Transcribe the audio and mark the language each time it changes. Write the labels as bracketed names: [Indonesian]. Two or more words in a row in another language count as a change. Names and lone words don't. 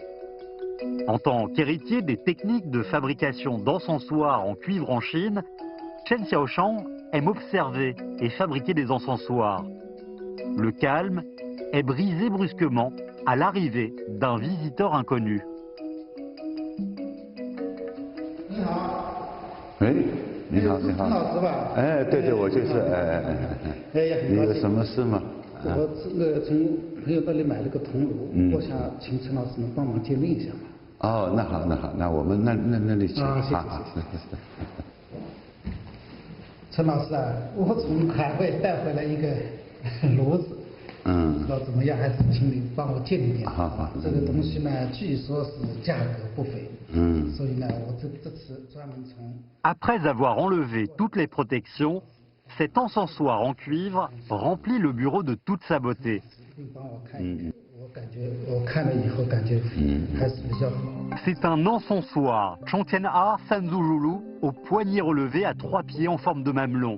[French] En tant qu'héritier des techniques de fabrication d'encensoirs en cuivre en Chine, Chen Xiaoshan aime observer et fabriquer des encensoirs. Le calme est brisé brusquement à l'arrivée d'un visiteur inconnu. Oui, [Chinese] 你好，你好。陈老师吧？哎，对对，我就是，你有什么事吗？我从朋友那里买了个铜炉，我想请陈老师能帮忙鉴定一下吗？哦，那好，那好，那我们那里请。谢谢。陈老师啊，我从海外带回来一个炉子，不知道怎么样，还是请你帮我鉴定鉴定。好。这个东西呢，据说是价格不菲。所以呢，我这次专门从。 [French] Après avoir enlevé toutes les protections, cet encensoir en cuivre remplit le bureau de toute sa beauté. C'est un encensoir Chongqian'a Sanzhuzhulu au poignet relevé à 3 pieds en forme de mamelon.